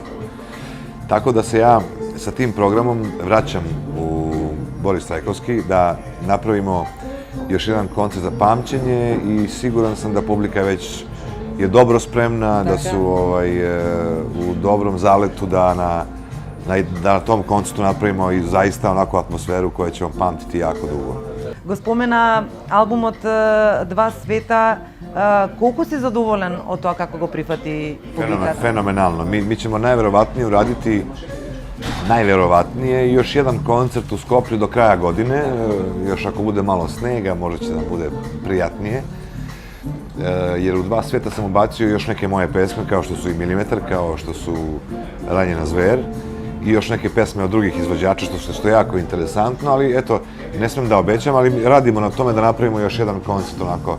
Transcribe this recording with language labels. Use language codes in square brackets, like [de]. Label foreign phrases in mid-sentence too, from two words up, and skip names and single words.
[sr] Tako da se ja sa tim programom vraćam u Boris Trajkovski da napravimo još jedan koncert za pamćenje i siguran sam da publika već je dobro spremna, da su u dobrom zaletu da na tom koncertu napravimo i zaista onakvu atmosferu koja će vam pamtiti jako dugo. [mk] Го спомена албумот Два света. Колку си задоволен од тоа како го прифати публиката? [sr] Fenomenalno. Mi ćemo najverovatnije uraditi još jedan koncert u Skoplju do kraja godine, još ako bude malo snega, možda će da bude prijatnije, jer u Dva sveta sam ubacio još neke moje pesme, kao što su i Milimetar, kao što su Ranjena zver, i još neke pesme od drugih izvođača, što je jako interesantno, ali eto, ne smem da obećam, ali radimo na tome da napravimo još jedan koncert onako.